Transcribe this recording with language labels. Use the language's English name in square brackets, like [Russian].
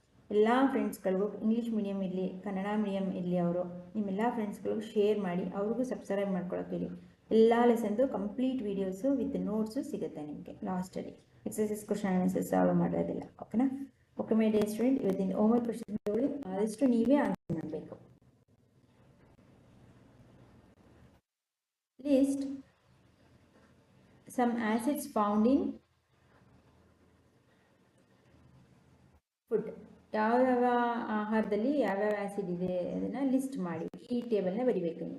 [Kannada] ಎಲ್ಲ ಫ್ರೆಂಡ್ಸ್ಗಳಿಗೂ English medium ಇರಲಿ Kannada medium ಇರಲಿ ಅವರು ನಿಮ್ಮೆಲ್ಲ ಫ್ರೆಂಡ್ಸ್ಗಳಿಗೂ ಶೇರ್ ಮಾಡಿ, ಅವ್ರಿಗೂ ಸಬ್ಸ್ಕ್ರೈಬ್ ಮಾಡ್ಕೊಳ್ಳೋಕೆ ಹೇಳಿ. ಎಲ್ಲ ಲೆಸನ್ದು ಕಂಪ್ಲೀಟ್ ವೀಡಿಯೋಸು ವಿತ್ ನೋಟ್ಸು ಸಿಗುತ್ತೆ ನಿಮಗೆ ಲಾಸ್ಟಲ್ಲಿ. ಎಕ್ಸಸೈಸ್ ಕ್ವಶನ್ ಆನ್ಸರ್ ಸಾಲ್ವ್ ಮಾಡೋದಿಲ್ಲ. ಓಕೆನಾ? [English] okay my dear student, [Kannada] ಇವತ್ತಿನ ಹೋಮ್ವರ್ಕ್ ಕ್ವಶನ್ ತಗೊಳ್ಳಿ, ಆದಷ್ಟು ನೀವೇ ಆನ್ಸರ್ ಮಾಡಬೇಕು. [English] List some acids found in food. [Kannada] ಯಾವ ಆಹಾರದಲ್ಲಿ ಯಾವ್ಯಾವ ಆ್ಯಸಿಡ್ ಇದೆ ಅದನ್ನು ಲಿಸ್ಟ್ ಮಾಡಿ ಈ ಟೇಬಲ್ನ ಬರಿಬೇಕು.